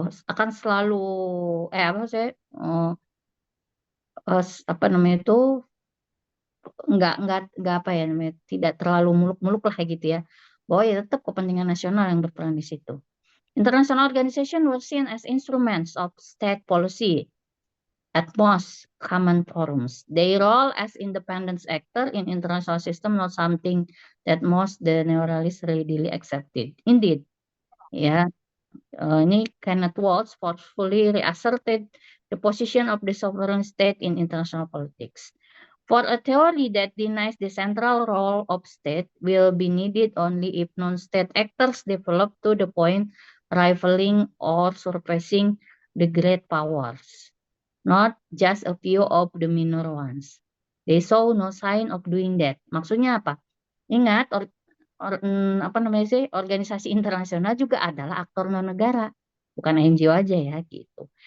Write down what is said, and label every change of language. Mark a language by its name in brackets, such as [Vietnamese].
[Indonesian] akan selalu apa namanya itu nggak apa ya namanya, tidak terlalu muluk-muluk lah kayak gitu ya, bahwa ya tetap kepentingan nasional yang berperan di situ. [English] International organization were seen as instruments of state policy at most common forums. Their role as independent actor in international system not something that most the neorealists readily accepted. Indeed, [Indonesian] ya, ini [English] Kenneth Waltz forcefully reasserted the position of the sovereign state in international politics. For a theory that denies the central role of state will be needed only if non-state actors develop to the point rivaling or surpassing the great powers, not just a few of the minor ones. They saw no sign of doing that. [Indonesian] Maksudnya apa? Ingat, apa namanya sih, organisasi internasional juga adalah aktor non negara, bukan NGO aja ya gitu.